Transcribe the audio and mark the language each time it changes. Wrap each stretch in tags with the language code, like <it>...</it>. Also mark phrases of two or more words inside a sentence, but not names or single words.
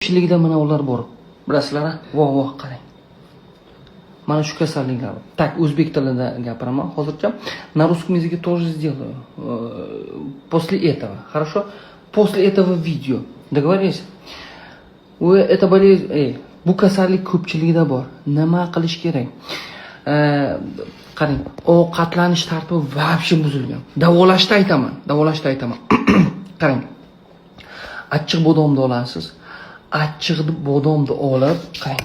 <uz>ko'pchiligida mana ular bor. Bilasizlar, voh qarang. Mana shu kasalliklar. Так, o'zbek tilida gapiraman hozircha.</uz> <ru>На русском языке тоже сделаю. После этого. Хорошо? После этого видео. Договорились? Это болезнь,</ru> <uz>bu kasallik ko'pchiligida bor. Nima qilish kerak? Qarang, ovqatlanish tartibi вообще buzilgan. Davolashda aytaman. Qarang. Achchiq bodomni olasiz. Achchiq bodomni olib, qarang.</uz>